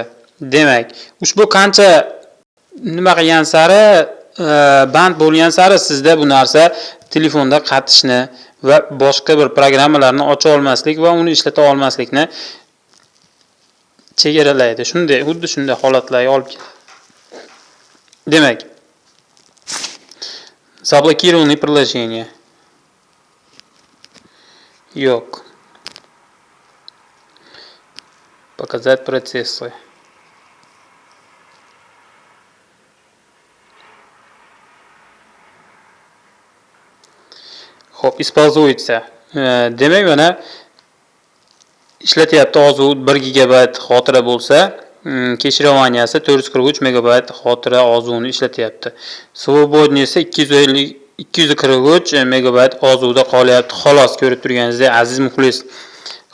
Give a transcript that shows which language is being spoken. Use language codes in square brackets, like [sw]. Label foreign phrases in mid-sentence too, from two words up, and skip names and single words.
[uz] Demak, ushbu qancha nima qilgan sari band bo'lgan sari sizda bu narsa telefonda qatishni va boshqa bir programmalarni ocha olmaslik va uni ishlata olmaslikni chegaralaydi. Shunday, xuddi shunday holatlarga olib keladi. Demak, [ru] заблокированные приложения. Yo'q. Показать процессы. Xo'p, используется. [uz] Demak, mana ishlatyapti. Ozu 1 gigabayt xotira bo'lsa, kechirovaniyasi 443 megabayt xotira ozuni ishlatyapti. Svobodniy esa 243 megabayt ozuda qolyapti. Xolos, ko'rib turganingizdek aziz muxlis.